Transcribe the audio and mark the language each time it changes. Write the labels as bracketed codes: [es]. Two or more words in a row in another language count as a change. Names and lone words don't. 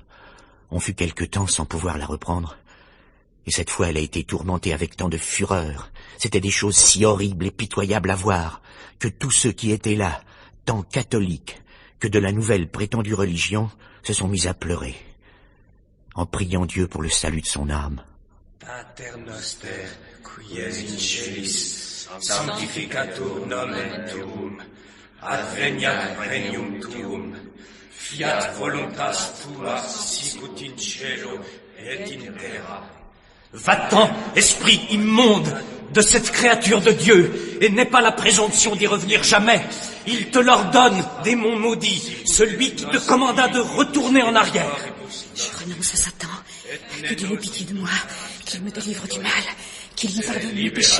[fr] On fut quelque temps sans pouvoir la reprendre, et cette fois elle a été tourmentée avec tant de fureur. C'étaient des choses si horribles et pitoyables à voir, que tous ceux qui étaient là, tant catholiques que de la nouvelle prétendue religion, se sont mis à pleurer, en priant Dieu pour le salut de son âme. [la] Pater noster, qui es in celis, sanctificatur nomen tuum, adveniat regnum tuum, fiat voluntas tua sicut in cielo et in terra. [fr] Va-t'en, esprit immonde de cette créature de Dieu, et n'aie pas la présomption d'y revenir jamais. Il te l'ordonne, démon maudit, celui qui te commanda de retourner en arrière. Je renonce à Satan. Que Dieu ait pitié de moi, qu'il me délivre du mal, qu'il me pardonne mes péchés.